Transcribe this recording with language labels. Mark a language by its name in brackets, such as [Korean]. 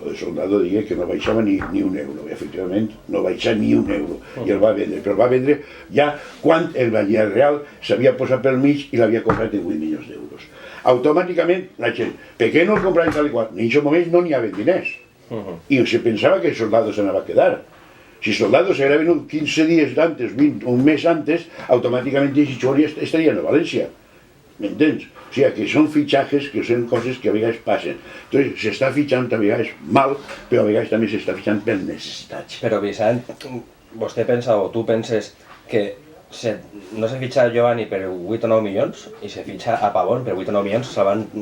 [Catalan] El de Soldado digué que no baixava ni un euro, i efectivament no baixava ni un euro, i el va vendre, però el va vendre ja quan el Villarreal s'havia posat pel mig i l'havia comprat en 8 milions d'euros. Automàticament la gent, per què no el compraven tal i qual? En aquest moment no n'hi havia diners, i se pensava que el Soldado se n'anava a quedar. [Spanish] Si Soldado se hubiera venido 15 días antes, un mes antes, automáticamente estaría en Valencia. ¿Me entiendes? O sea, que son fichajes, que son cosas que a veces pasen. Entonces, se está fichando a veces mal, [Catalan] però a vegades també s'està fichant per necessitats. Però, Vicent, vostè pensa, o tu penses, que no se fitxa Giovanni per 8 o 9 milions i se fitxa a Pavón per 8 o 9 milions salvant...